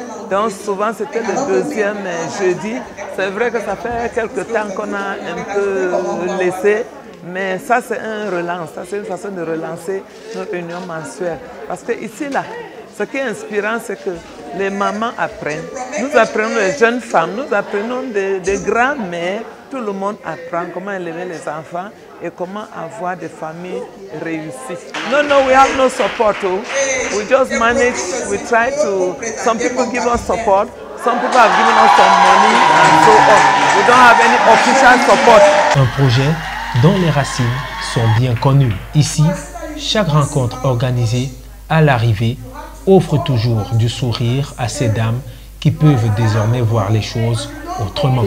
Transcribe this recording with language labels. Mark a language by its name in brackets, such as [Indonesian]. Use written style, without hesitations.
[French] Donc souvent c'était le deuxième jeudi. C'est vrai que ça fait quelques temps qu'on a un peu laissé, mais ça c'est un relance, ça c'est une façon de relancer nos réunions mensuelles. Parce que ici là, ce qui est inspirant, c'est que les mamans apprennent. Nous apprenons les jeunes femmes, nous apprenons des grands-mères. Tout le monde apprend comment élever les enfants et comment avoir des familles réussies. [English] No, we have no support. We just manage, we try to, some people give us support, some people have given us some money and so on. We don't have any official support. [French] Un projet dont les racines sont bien connues. Ici, chaque rencontre organisée à l'arrivée offre toujours du sourire à ces dames qui peuvent désormais voir les choses autrement.